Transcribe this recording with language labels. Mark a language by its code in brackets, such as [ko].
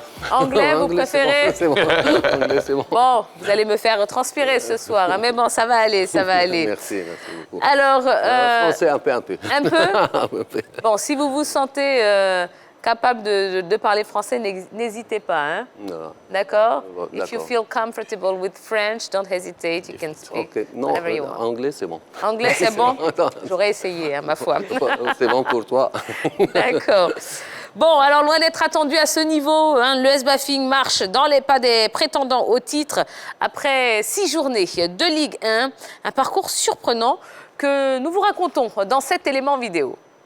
[fr] Anglais, vous préférez? C'est bon. Anglais, c'est bon. Bon, vous allez me faire transpirer ce soir, hein, mais bon, ça va aller, ça va aller. Merci beaucoup. Alors, français, un peu. Un peu? Un peu. Bon, si vous vous sentez capable de parler français, n'hésitez pas, hein? Non. D'accord? D'accord. [en] If you feel comfortable with French, don't hesitate, you can speak [fr] Okay. Non, [en] whatever you want. [fr] anglais, c'est bon. Anglais, c'est bon? Attends. J'aurais essayé, hein, ma foi. C'est bon pour toi. D'accord. Bon, alors loin d'être attendu à ce niveau, hein, l'ES Bafing marche dans les pas des prétendants au titre après 6 journées de Ligue 1. Un parcours surprenant que nous vous racontons dans cet élément vidéo.